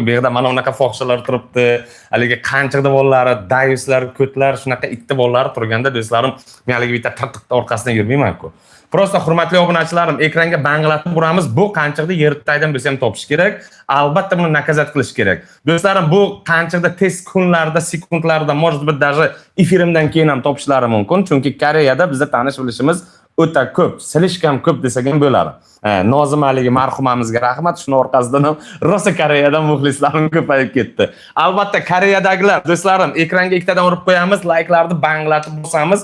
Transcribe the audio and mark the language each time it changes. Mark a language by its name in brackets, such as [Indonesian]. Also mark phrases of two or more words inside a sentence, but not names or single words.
[Uzbek] Bu yerda mana unaqa fohishalar turibdi. Haligi qanchaqda bolalari, dayuslar, ko'tlar, shunaqa itti bolalari turganda do'stlarim, men haligi bitta tartiqda orqasidan yurmayman-ku. Prosta hurmatli obunachilarim, ekranga banglatib uramiz. Bu qanchaqda yertaydan bo'lsa ham topish kerak. Albatta buni nakazat qilish kerak. Do'stlarim, bu qanchaqda tez kunlarda, sekundlarda, [Russian] может быть даже [Uzbek] efirimdan keyin ham topishlari mumkin. Chunki Koreyada bizda tanish bilishimiz o'ta ko'p, silishkam ko'p desak ham bo'ladi. Nozimaligi marhumamizga rahmat. Shuni orqasidan ham rosa Koreyadan muxlislarim ko'payib ketdi. Albatta Koreyadagilar do'stlarim, ekranga ikkitadan urib qo'yamiz, layklarni banglatib bosamiz.